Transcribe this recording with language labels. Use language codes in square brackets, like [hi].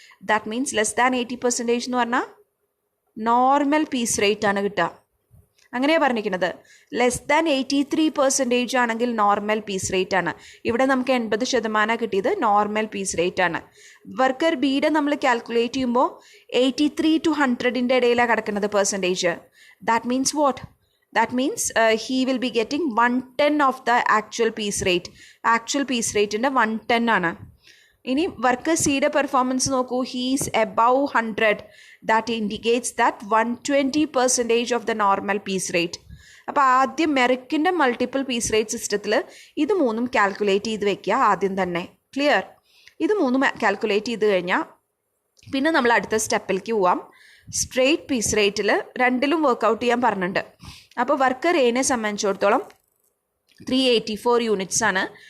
[ml] That means less than 80% എന്ന് പറഞ്ഞാൽ normal piece rate ആണ് കിട്ടുക. അങ്ങനെയാണ് പറഞ്ഞിരിക്കുന്നത്. ലെസ് ദാൻ 83% ആണെങ്കിൽ നോർമൽ പീസ് റേറ്റ് ആണ്. ഇവിടെ നമുക്ക് 80% കിട്ടിയത് നോർമൽ പീസ് റേറ്റ് ആണ്. വർക്കർ ബിയുടെ നമ്മൾ കാൽക്കുലേറ്റ് ചെയ്യുമ്പോൾ 83 to 100 ഇടയിലാണ് കിടക്കുന്നത് percentage. [en] That means what? That means he will be getting 110 of the actual piece rate. [ml] Actual piece rate in the 110 ആണ്. ഇനി വർക്കർ സിയുടെ പെർഫോമൻസ് നോക്കൂ. [en] he is above 100. that indicates that 120% of the normal piece rate. [ml] അപ്പോൾ ആദ്യം മെറിക്കിൻ്റെ multiple piece rate സിസ്റ്റത്തിൽ ഇത് മൂന്നും calculate ചെയ്ത് വെക്കുക ആദ്യം തന്നെ. ക്ലിയർ? ഇത് മൂന്നും കാൽക്കുലേറ്റ് ചെയ്ത് കഴിഞ്ഞാൽ പിന്നെ നമ്മൾ അടുത്ത സ്റ്റെപ്പിലേക്ക് പോവാം. സ്ട്രെയിറ്റ് പീസ് റേറ്റിൽ രണ്ടിലും വർക്കൗട്ട് ചെയ്യാൻ പറഞ്ഞിട്ടുണ്ട്. അപ്പോൾ വർക്കർ എനെ സംബന്ധിച്ചിടത്തോളം 384 യൂണിറ്റ്സ് ആണ്.